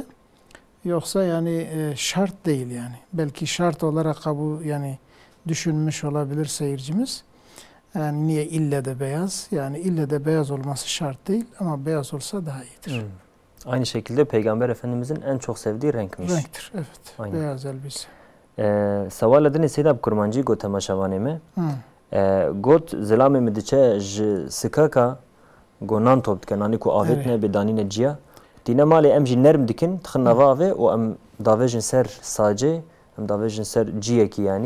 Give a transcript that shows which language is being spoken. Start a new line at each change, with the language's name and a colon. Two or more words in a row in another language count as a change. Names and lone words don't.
Turkish: Yoksa yani şart değil yani. Belki şart olarak kabul yani düşünmüş olabilir seyircimiz. Yani niye ille de beyaz? Yani ille de beyaz olması şart değil ama beyaz olsa daha iyidir. Aynı şekilde Peygamber Efendimizin en çok sevdiği renkmiş. Renktir, evet. Aynen. Beyaz elbise.
Kurdish: Saval edin Seydab Kurmancı got temaşavanê me. Got zilamê me diçe ji sikaka gonan top dike nanî ku avêt ne bêdanîne ciya. Dîne malê em jî nerm dikin tixin nava avê û em davêjin ser sacê em davêjin ser ciyekî yanî.